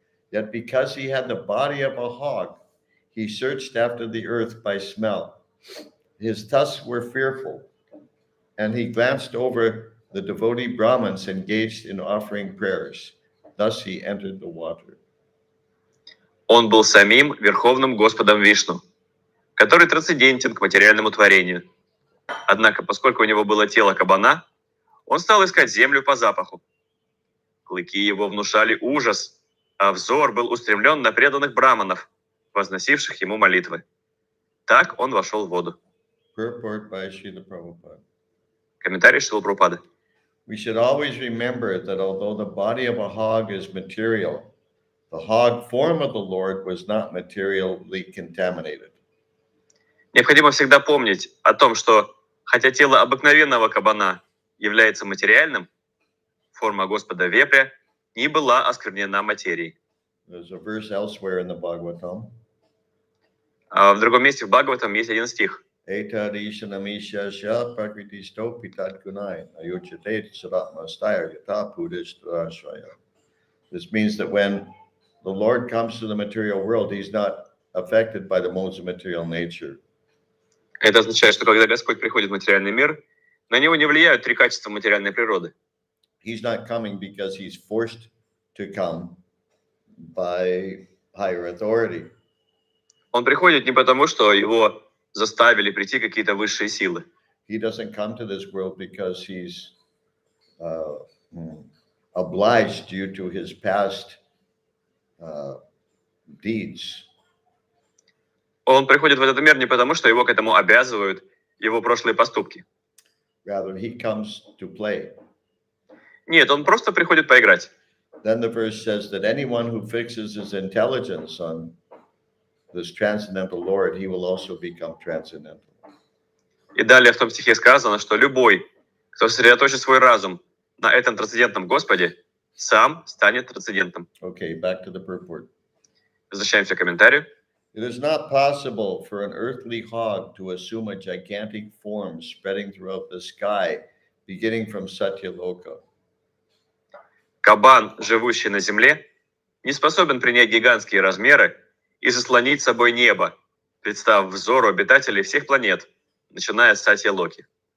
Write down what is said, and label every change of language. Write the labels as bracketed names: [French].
[English] Yet because he had the body of a hog, he searched after the earth by smell. His tusks were fearful, and he glanced over the devotee Brahmins engaged in offering prayers. Thus he entered the water. [Russian] Он был самим Верховным Господом Вишну, который трансцендентен к материальному творению. Однако, поскольку у него было тело кабана, он стал искать землю по запаху. Клыки его внушали ужас, а взор был устремлен на преданных браманов, возносивших ему молитвы. Так он вошел в воду. [English] Purport by Srila Prabhupada. [Russian] Комментарий Шрилы Прабхупады. [English] We should always remember that although the body of a hog is material, the hog form of the Lord was not materially contaminated. [Russian] Необходимо всегда помнить о том, что хотя тело обыкновенного кабана является материальным, форма Господа вепря не была осквернена материей. [English] There's a verse elsewhere in the Bhagavatam. [Russian] А в другом месте в Бхагаватам есть один стих. [Sanskrit] Etadishanamisha sha prakritisto pitad gunai ayuchate sadatmastaya yata pudishtrashaya. [English] This means that when the Lord comes to the material world, he's not affected by the modes of material nature. [Russian] Это означает, что когда Господь приходит в материальный мир, на него не влияют три качества материальной природы. [English] He's not coming because he's forced to come by higher authority. [Russian] Он приходит не потому, что его заставили прийти какие-то высшие силы. [English] He doesn't come to this world because he's obliged due to his past deeds. [Russian] Он приходит в этот мир не потому, что его к этому обязывают его прошлые поступки. [English] Rather, he comes to play. [Russian] Нет, он просто приходит поиграть. [English] Then the verse says that anyone who fixes his intelligence on this transcendental Lord, he will also become transcendental. [Russian] И далее в том стихе сказано, что любой, кто сосредоточит свой разум на этом трансцендентном Господе, сам станет трансцендентом. [English] Okay, back to the purport. [Russian] Возвращаемся к комментарию. [English] It is not possible for an earthly hog to assume a gigantic form spreading throughout the sky, beginning from Satyaloka. [Russian] Кабан, живущий на земле, не способен принять гигантские размеры и заслонить собой небо, представив взору обитателей всех планет, начиная с Сатья-Локи.